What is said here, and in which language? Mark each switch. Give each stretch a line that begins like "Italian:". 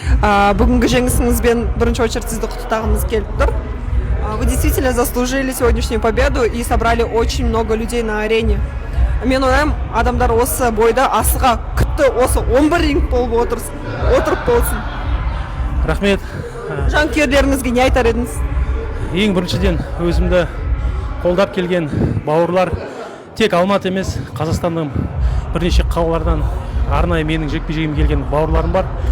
Kazakh: Бүгінгі жеңісіңізбен бірінші очередь сізді құттықтағымыз келіп тұр.
Russian: Вы действительно заслужили сегодняшнюю победу и собрали очень много людей на арене.
Kazakh: Мен ойлаймын, адамдар осы бойда асыға күтті, осы 11 ринг болып отырып болсын. Рахмет. Жанкүйерлеріңізге не айтар едіңіз? Ең біріншіден өзімді қолдап келген бауырлар тек Алматы емес, Қазақстанның бірнеше қалалардан арнайы менің жекпе-жегіме келген бауырларым бар.